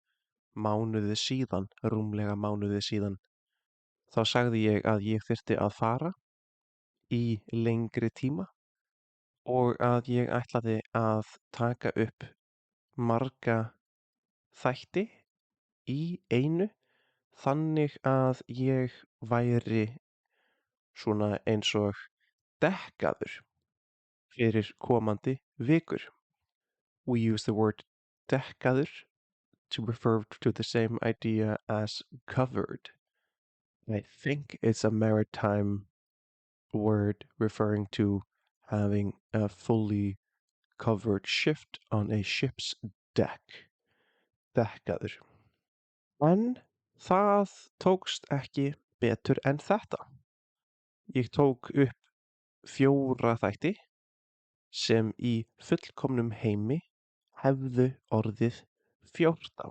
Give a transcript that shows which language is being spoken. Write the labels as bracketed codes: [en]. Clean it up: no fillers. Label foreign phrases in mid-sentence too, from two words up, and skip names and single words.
[is] rúmlega mánuði síðan, þá sagði ég að ég þyrfti að fara í lengri tíma og að ég ætlaði að taka upp marga þætti í einu þannig að ég væri svona eins og dekkaður fyrir komandi vikur. [en] We use the word dekkaður to refer to the same idea as covered. I think it's a maritime word referring to having a fully covered shift on a ship's deck. [is] Dekkaður. En það tókst ekki betur en þetta. Ég tók upp 4 þætti sem í fullkomnum heimi hefðu orðið 14.